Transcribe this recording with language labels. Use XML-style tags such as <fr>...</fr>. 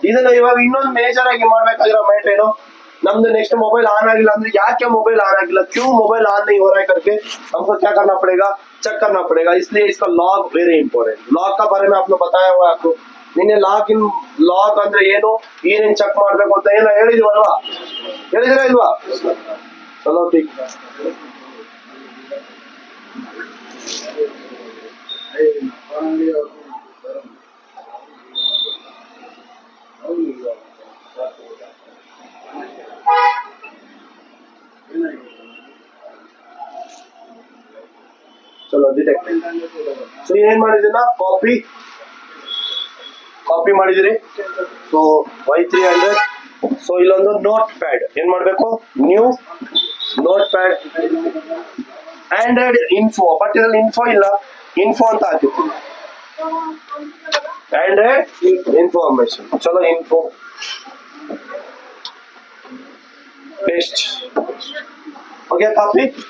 <kn>ಇದನ್ನ ಇವಾಗ ಇನ್ನೊಂದು ಮೇಜರ್ ಆಗಿ ಮಾಡ್ಬೇಕಾಗಿರೋ ಮ್ಯಾಟರ್ ಏನು, ನಮ್ದು</kn> <hi>नेक्स्ट मोबाइल ऑन ಆಗಿಲ್ಲ ಅಂದ್ರೆ ಯಾಕೆ मोबाइल ऑन ಆಗಿಲ್ಲ, क्यों मोबाइल ऑन नहीं हो रहा है करके हमको क्या करना पड़ेगा? चेक करना पड़ेगा. इसलिए इसका लॉग वेरी इंपॉर्टेंट. लॉग का बारे में आपने बताया हुआ है आपको.</hi> <kn>ನಿನ್ನೆ ಲಾಗ್ ಅಂದ್ರೆ ಏನು, ಏನೇನ್ ಚೆಕ್ ಮಾಡ್ಬೇಕು ಅಂತ ಏನೋ ಹೇಳಿದ್ವಲ್ವಾ? ಹೇಳಿದಿರಾ ಇಲ್ವಾ? ಚಲೋ ठीक.</kn> <hi>चलो डिटेक्ट.</hi> <kn>ಸೊ ಏನ್ ಮಾಡಿದಿನ, ಕಾಪಿ ಮಾಡಿದಿರಿ. So Y300. ಸೊ ಇಲ್ಲೊಂದು ನೋಟ್ ಪ್ಯಾಡ್ ಏನ್ ಮಾಡ್ಬೇಕು, new note pad Android info. But ಇದ್ರಲ್ಲಿ ಇನ್ಫೋ ಇಲ್ಲ, ಇನ್ಫೋ ಅಂತ ಹಾಕಿರ್ತೀನಿ, ಆಂಡ್ರಾಯ್ಡ್ इन्फॉर्मेशन.</kn> <hi>चलो इन्फो पेस्ट हो गया कॉपी.</hi>